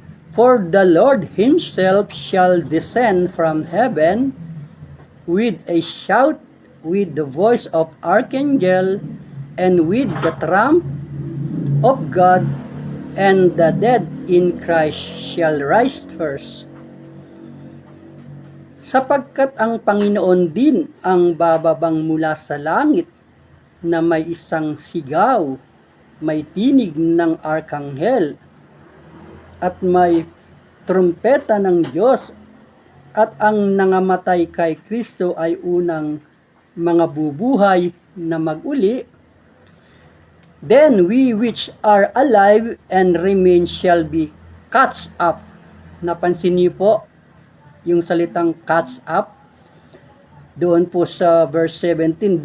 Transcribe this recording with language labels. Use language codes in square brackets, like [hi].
[en] For the Lord himself shall descend from heaven with a shout, with the voice of archangel, and with the trump of God, and the dead in Christ shall rise first. [tl] Sapagkat ang Panginoon din ang bababang mula sa langit, na may isang sigaw, may tinig ng arkanghel, at may trumpeta ng Diyos, at ang nangamatay kay Kristo ay unang mga bubuhay na maguli. [en] Then we which are alive and remain shall be caught up. [tl] Napansin niyo po yung salitang catch up doon po sa verse 17.